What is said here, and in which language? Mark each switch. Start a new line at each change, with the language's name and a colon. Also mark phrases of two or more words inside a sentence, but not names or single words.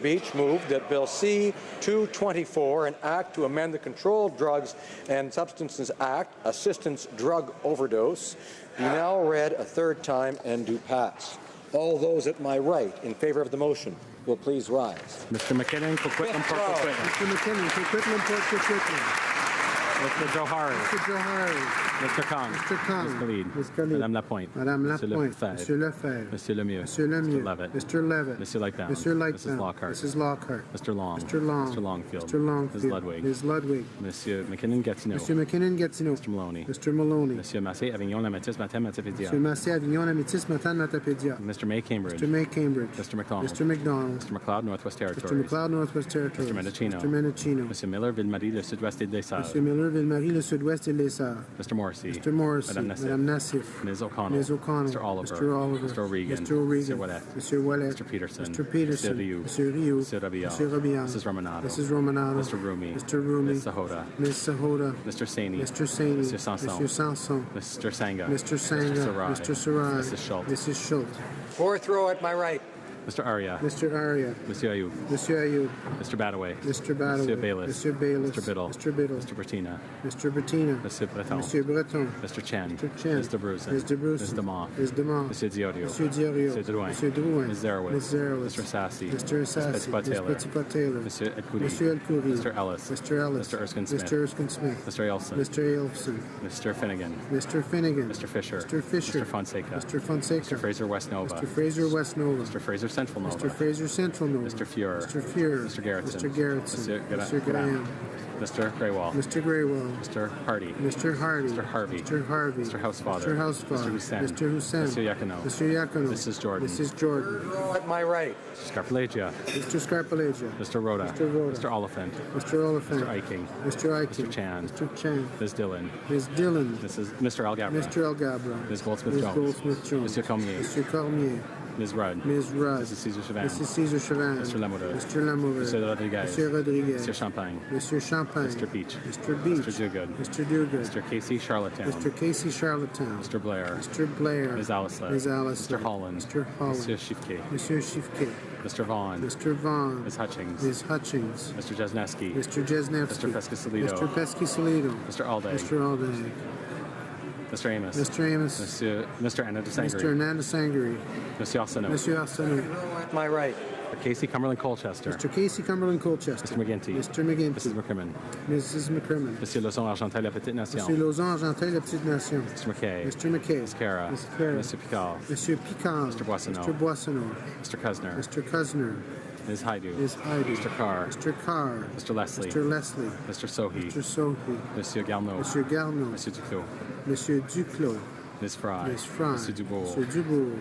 English: Beach, moved that Bill C-224, an act to amend the Controlled Drugs and Substances Act, Assistance Drug Overdose, be now read a third time and do pass. All those at my right in favor of the motion will please rise. Mr. McKinnon, Coquitlam, Port Coquitlam. Mr. McKinnon, Coquitlam, Port Coquitlam. Mr. Johari. Mr. Johari. Mr. Kang. Mr. Kang. Ms. Khalid. Ms. Khalid. Madame Lapointe. Madame Monsieur Lapointe. Lefebvre. Monsieur Lefebvre. Monsieur Lemieux. Monsieur Lemieux. Mr. Levitt. Mr. Levitt. Monsieur Lightbound. Monsieur Lightbound. Mrs. Lockhart. Mrs. Lockhart. Mr. Long. Mr. Long. Mr. Longfield. Mr. Longfield. Ms. Ludwig. Ms. Ludwig. Monsieur McKinnon Gatineau. Monsieur McKinnon Gatineau. Mr. Maloney. Mr. Maloney. Monsieur Massé Avignon Lamétis Matin Matapédia. Monsieur Massé Avignon Lamétis Matin Matapédia. Mr. May Cambridge. Mr. May Cambridge. Mr. McDonald. Mr. McDonald. Mr. McLeod Northwest Territories. Mr. McLeod Northwest Territories. Mr. Mendocino. Mr. Mendocino. Monsieur Miller Ville-Marie le Sud-Ouest et des Sarres. Monsieur Miller Ville-Marie le Sud-Ouest et les Sarres. Mr. Morrison. Morrissey. Mr. Morrissey. Madame Nassif. Madame Nassif. Ms. O'Connell. Ms. O'Connell. Mr. Oliver. Mr. Oliver. Mr. O'Regan. Mr. O'Regan. Mr. Ouellet. Mr. Ouellet. Mr. Peterson. Mr. Peterson. Mr. Rioux. Mr. Rioux. Mr. Rabillard. Mr. Rabillard. Mrs. Romanado. Mrs. Romanado. Mr. Rumi. Mr. Rumi. Ms. Sahota. Ms. Sahota. Mr. Saini. Mr. Saini. Mr. Sanson. Mr. Sanson. Mr. Sanga. Mr. Sanga. Mr. Sarai. Mr. Sarai. Mrs. Schultz. Mrs. Schultz. Fourth row at my right. Mr. Arya. Mr. Arya. Monsieur Ayoub. Monsieur Ayoub. Mr. Badaway. Mr. Badaway. Monsieur Bayless. Monsieur Bayless. Mr. Biddle. Mr. Biddle. Mr. Bertina. Mr. Bettina. Monsieur Breton. Monsieur Breton. Mr. Chen. Mr. Chen. Ms. Debruzin. Ms. Debruzin. Ms. Demont. Ms. Demont. Monsieur Diorio. Monsieur Diorio. Monsieur Drouin. Monsieur Drouin. Ms. Zarowitz. Ms. Zarowitz. Mr. Sassy. Mr. Sassy. Ms. Petitpas-Taylor. Ms. Petitpas-Taylor. Monsieur Elkouri. Monsieur Elkouri. Mr. Ellis. Mr. Ellis. Mr. Erskine Smith. Mr. Erskine Smith. Mr. Elson. Mr. Elfson. Mr. Finnegan. Mr. Finnegan. Mr. Fisher. Mr. Fisher. Mr. Fonseca. Mr. Fonseca. Mr. Fraser West Nova. Mr. Fraser West Nova. Mr. Fraser Central Nova. Mr. Fraser Central Nova. Mr. Fuhrer. Mr. Fuhrer. Mr. Garrettson. Mr. Garrettson. Mr. Graham. Mr. Graywall. Mr. Graywall. Mr. Hardy. Mr. Hardy. Mr. Harvey. Mr. Harvey. Mr. Housefather. Mr. Housefather. Mr. Hussein. Mr. Hussein. Mr. Yacono. Mr. Yacono. Mrs. Jordan. Mrs. Jordan. At my right. Mr. Scarpalagia. Mr. Scarpalagia. Mr. Rhoda. Mr. Rhoda. Mr. Oliphant. Mr. Oliphant. Mr. Iking. Mr. Iking. Mr. Chan. Mr. Chan. Ms. Dillon. Ms. Dillon. Mr. Algabra. Mr. Algabra. Ms. Goldsmith Ms. Jones. Goldsmith Jones. Monsieur Cormier. Mr. Cormier. Ms. Rudd. Ms. Rudd. Mrs. Caesar Chavan. Mrs. Caesar Chavan. Mr. Lamoureux. Mr. Lamoureux. Mr. Rodriguez. Mr. Rodriguez. Mr. Champagne. Mr. Champagne. Mr. Beach. Mr. Beach. Mr. Duguid. Mr. Duguid. Mr. Casey Charlottetown. Mr. Casey Charlottetown. Mr. Blair. Mr. Blair. Ms. Allisley. Ms. Allisley. Mr. Holland. Mr. Holland. Monsieur Shifke. Monsieur Shifke. Mr. Vaughn. Mr. Vaughn. Ms. Hutchings. Ms. Hutchings. Mr. Jesneski. Mr. Jesnevsky. Mr. Pescasolido. Mr. Pescasolido. Mr. Alday. Mr. Alday. Mr. Amos. Mr. Amos. Mr. Anna DeSangre. Mr. Ananda Sangari. Monsieur Arsenault. Monsieur Arsenault. At my right. Casey Cumberland Colchester. Mr. Casey Cumberland Colchester. Mr. McGinty. Mr. McGinty. Mrs. McCrimmon. Mrs. McCrimmon. Monsieur Lozon Argentel La Petite Nation. Monsieur Lozon Argentel La Petite Nation. Mr. McKay. Mr. McKay. Ms. Cara. Ms. Cara. Mr. Picard. Monsieur Picard. Mr. Boissonneau. Mr. Boissonneau. Mr. Cusner. Mr. Cusner. Ms. Haidu. Ms. Haidu. Mr. Carr. Mr. Carr. Mr. Leslie. Mr. Leslie. Mr. Sohi. Mr. Sohi. Monsieur Garneau. Monsieur Garneau. Monsieur Duclos. Monsieur Duclos. Ms. Fry. Ms. Fry. Monsieur Dubourg. Monsieur Dubourg.